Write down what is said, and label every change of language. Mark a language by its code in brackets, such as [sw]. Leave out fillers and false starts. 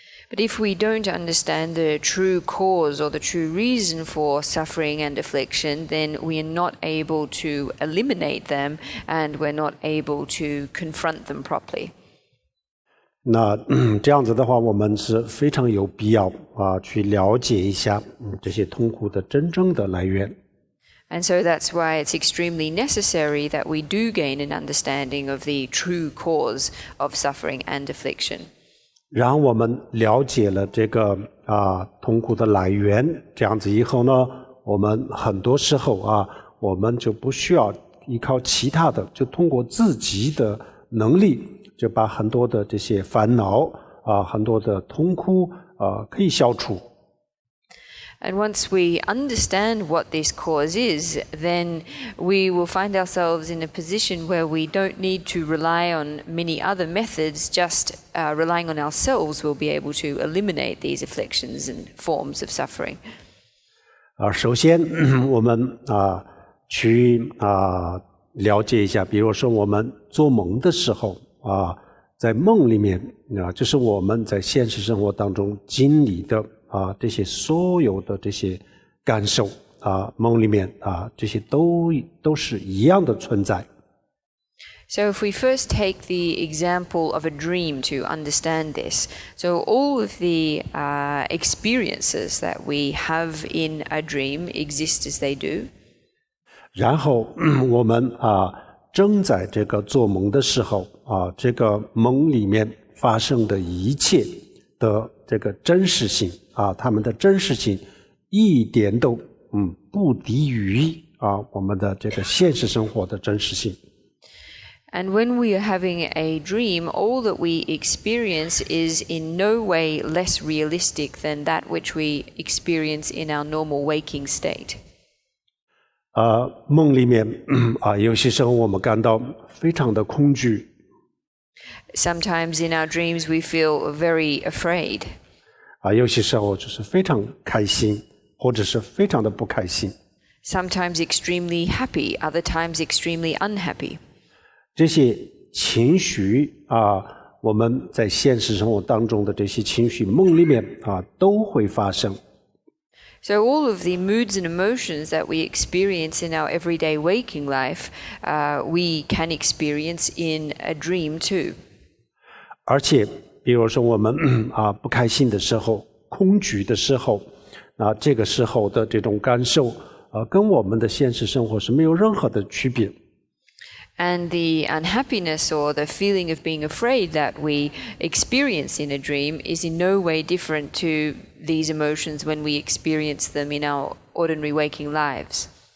[en] But if we don't understand the true cause or the true reason for suffering and affliction, then we are not able to eliminate them and we're not able to confront them properly. [zh] 那这样子的话，我们是非常有必要去了解一下这些痛苦的真正的来源。 [en] And so that's why it's extremely necessary that we do gain an understanding of the true cause of suffering and affliction. [zh] 然后我们了解了这个痛苦的来源，这样子以后呢，我们很多时候我们就不需要依靠其他的，就通过自己的能力，就把很多的这些烦恼很多的痛苦可以消除。 [en] And once we understand what this cause is, then we will find ourselves in a position where we don't need to rely on many other methods, just relying on ourselves will be able to eliminate these afflictions and forms of suffering. [zh] 首先我们去了解一下，比如说我们做梦的时候在梦里面就是我们在现实生活当中经历的这些所有的这些感受梦里面这些都是一样的存在。 [en] So if we first take the example of a dream to understand this, so all of the experiences that we have in a dream exist as they do. [zh] 然后我们正在这个做梦的时候这个梦里面发生的一切的这个真实性他们的真实性一点都不低于我们的这个现实生活的真实性。 [en] And when we are having a dream, all that we experience is in no way less realistic than that which we experience in our normal waking state. [zh] 梦里面有些时候我们感到非常的恐惧。 [en] Sometimes in our dreams we feel very afraid. [zh] 有些时候就是非常开心，或者是非常的不开心。 [en] sometimes extremely happy, other times extremely unhappy. [zh] 这些情绪我们在现实生活当中的这些情绪，梦里面都会发生。 [en] So all of the moods and emotions that we experience in our everyday waking life, we can experience in a dream too. [zh] 而且比如说我们不开心的时候，空虚的时候，这个时候的这种感受跟我们的现实生活是没有任何的区别。 [en] And the unhappiness or the feeling of being afraid that we experience in a dream is in no way different to these emotions when we experience them in our ordinary waking lives.